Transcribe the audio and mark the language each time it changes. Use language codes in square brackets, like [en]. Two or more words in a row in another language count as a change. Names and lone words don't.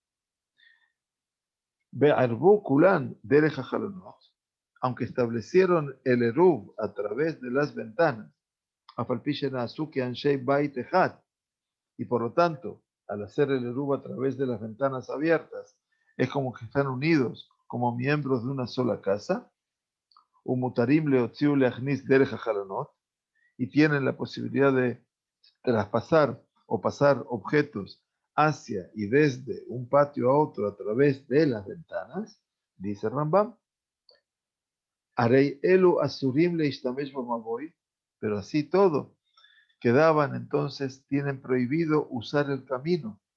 [he] בערבו כולן דרך החלונות, [es] aunque establecieron el Eruv a través de las ventanas, [he] אף על פי שנעשו כאנשי בית Echad, [es] y por lo tanto, al hacer el eruv a través de las ventanas abiertas, es como que están unidos como miembros de una sola casa, [he] ומותרים להוציא ולהכניס דרך החלונות, [es] y tienen la posibilidad de traspasar o pasar objetos hacia y desde un patio a otro a través de las ventanas, dice Rambam, [he] הרי אלו אסורים להשתמש במבוי, [es] pero así todo, quedaban entonces, tienen prohibido usar el camino,